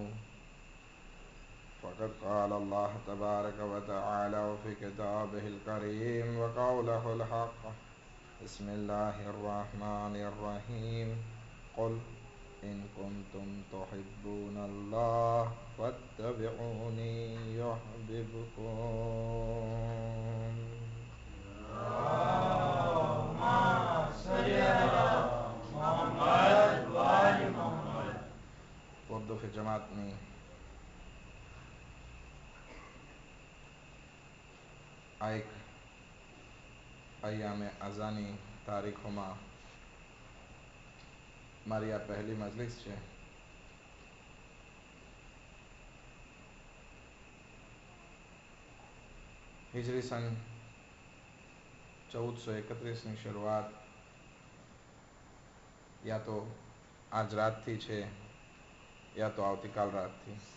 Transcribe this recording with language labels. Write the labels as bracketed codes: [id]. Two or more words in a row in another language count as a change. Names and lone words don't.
[ar] فقد قال الله تبارك وتعالى في كتابه الكريم وقوله الحق بسم الله الرحمن الرحيم قل إن كنتم تحبون الله فاتبعوني يحببكم اللهم صل على محمد وآل محمد وردو في جماعتني [gu] એક અયામે અઝાની તારીખોમાં મારી આ પહેલી મજલિસ છે. હિજરી સન 1431ની શરૂઆત યા તો આજ રાતથી છે યા તો આવતીકાલ રાતથી.